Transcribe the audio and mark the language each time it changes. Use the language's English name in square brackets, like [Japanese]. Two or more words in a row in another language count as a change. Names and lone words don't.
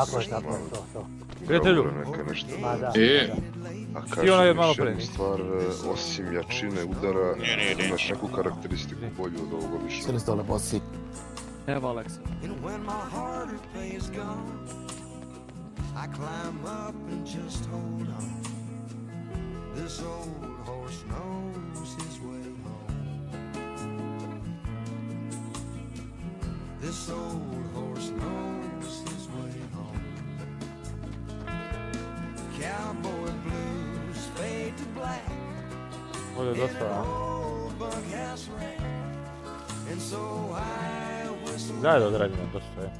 [Serbian] Tako je, to. Prijatelju. A kažem još jednu stvar, osim jačine udara, imaš neku karakteristiku bolju od ovog običnog. Sjeli ste ole bosi. Evo Aleksa. [English] This old horse knows his way home. Cowboy blues fade to black. [Serbian] Ovdje je dosta, a? [English] And so I whistle [Serbian] Zajedno odradimo, dosta je.